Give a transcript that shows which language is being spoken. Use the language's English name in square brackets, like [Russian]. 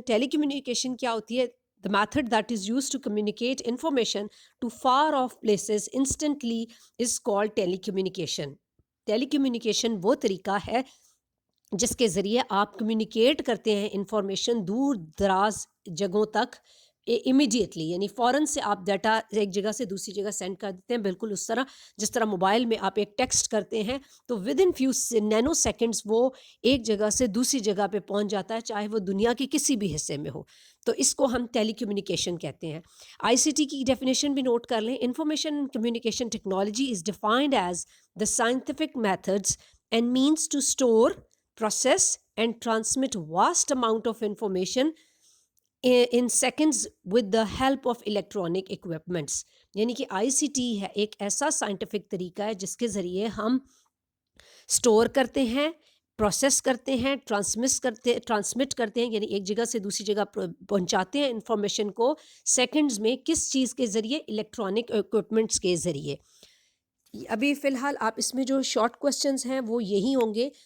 [Urdu] ٹیلی communication کیا ہوتی ہے؟ [English] The method that is used to communicate information to far off places instantly is called telecommunication. [Urdu] Telecommunication وہ طریقہ ہے جس کے ذریعے آپ کمیونیکیٹ کرتے ہیں انفارمیشن دور دراز جگہوں تک امیڈیٹلی، یعنی فوراً سے آپ ڈیٹا ایک جگہ سے دوسری جگہ سینڈ کر دیتے ہیں. بالکل اس طرح جس طرح موبائل میں آپ ایک ٹیکسٹ کرتے ہیں تو [English] within few nanoseconds [Urdu] وہ ایک جگہ سے دوسری جگہ پہ پہنچ جاتا ہے، چاہے وہ دنیا کے کسی بھی حصے میں ہو. تو اس کو ہم ٹیلی کمیونیکیشن کہتے ہیں. آئی سی ٹی کی ڈیفینیشن بھی نوٹ کر لیں. [English] Information and communication technology is defined as the scientific methods and means to store, process and transmit vast amount of information in seconds with the help of electronic equipments. [Urdu] یعنی کہ آئی C T ہے ایک ایسا scientific طریقہ ہے جس کے ذریعے ہم اسٹور کرتے ہیں، پروسیس کرتے ہیں، ٹرانسمٹ کرتے ہیں، یعنی ایک جگہ سے دوسری جگہ پہنچاتے ہیں انفارمیشن کو سیکنڈز میں. کس چیز کے ذریعے؟ الیکٹرانک اکوپمنٹس کے ذریعے. ابھی فی الحال آپ اس میں جو شارٹ کویشچنز ہیں وہ یہی ہوں گے.